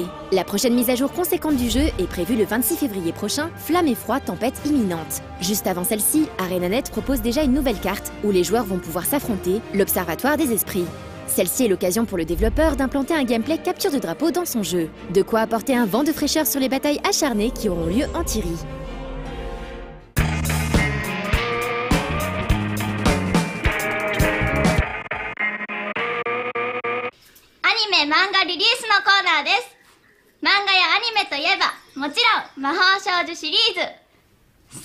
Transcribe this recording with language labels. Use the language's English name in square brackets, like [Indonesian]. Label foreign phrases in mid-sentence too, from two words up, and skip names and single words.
[French] La prochaine mise à jour conséquente du jeu est prévue le 26 février prochain, Flamme et Froid, tempête imminente. Juste avant celle-ci, ArenaNet propose déjà une nouvelle carte où les joueurs vont pouvoir s'affronter, l'Observatoire des Esprits. Celle-ci est l'occasion pour le développeur d'implanter un gameplay capture de drapeau dans son jeu. De quoi apporter un vent de fraîcheur sur les batailles acharnées qui auront lieu en Tyrie. [Japanese] 漫画リリースのコーナーです。漫画やアニメといえばもちろん魔法少女シリーズ。